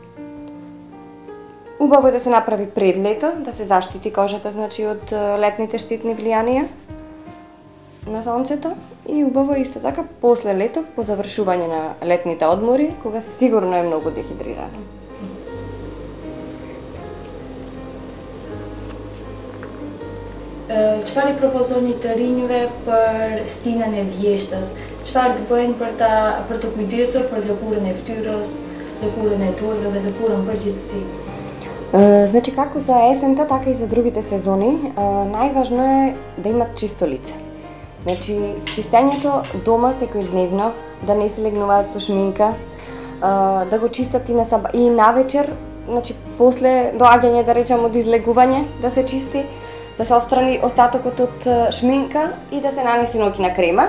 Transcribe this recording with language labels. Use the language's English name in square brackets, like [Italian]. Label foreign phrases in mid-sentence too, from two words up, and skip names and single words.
[Macedonian] Убаво е да се направи пред лето, да се заштити кожата, значи, од летните штетни влијанија на сонцето, и убаво исто така после лето, по завршување на летните одмори, кога сигурно е многу дехидрирана. [Albanian] Çfarë i propozoni të rinjve për stinën e vjeshtës? Çfarë të bëjnë për të kujdesur për lëkurën e fytyrës, lëkurën e turve dhe lëkurën përgjithësi? [Macedonian] Значи, како за есента, така и за другите сезони, најважно е да имат чисто лице. Значи, чистењето дома секојдневно, да не се легнуваат со шминка, да го чистат и навечер, значи после доаѓање, да речем, од излегување, да се чисти, да се отстрани остатокот од шминка и да се нанесе ноќна крема.